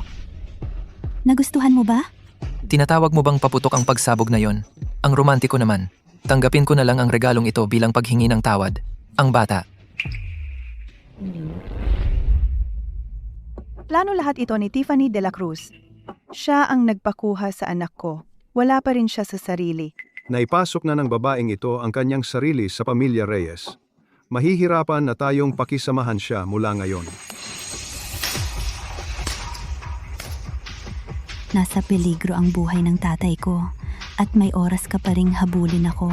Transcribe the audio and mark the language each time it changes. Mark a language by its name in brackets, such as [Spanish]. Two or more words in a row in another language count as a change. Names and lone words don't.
[Filipino] Nagustuhan mo ba? Tinatawag mo bang paputok ang pagsabog na yon? Ang romantiko naman. Tanggapin ko na lang ang regalong ito bilang paghingi ng tawad. Ang bata. Plano lahat ito ni Tiffany de la Cruz. Siya ang nagpakuha sa anak ko. Wala pa rin siya sa sarili. Naipasok na ng babaeng ito ang kanyang sarili sa pamilya Reyes. Mahihirapan na tayong pakisamahan siya mula ngayon. Nasa peligro ang buhay ng tatay ko at may oras ka pa ring habulin ako.